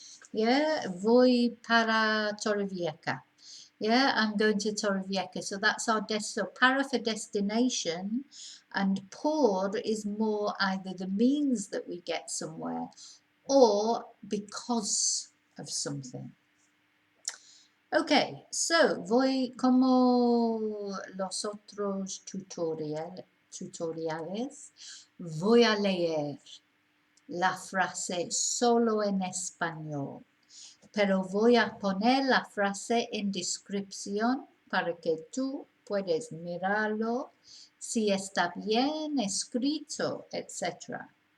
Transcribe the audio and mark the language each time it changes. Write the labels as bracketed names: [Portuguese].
[English] Yeah, [Spanish] voy para Torrevieja. [English] Yeah, I'm going to Torrevieja. So that's our so para for destination, and por is more either the means that we get somewhere or because of something. Okay, so [Spanish] voy como los otros tutoriales, voy a leer la frase solo en español, pero voy a poner la frase en descripción para que tú puedes mirarlo si está bien escrito, etc.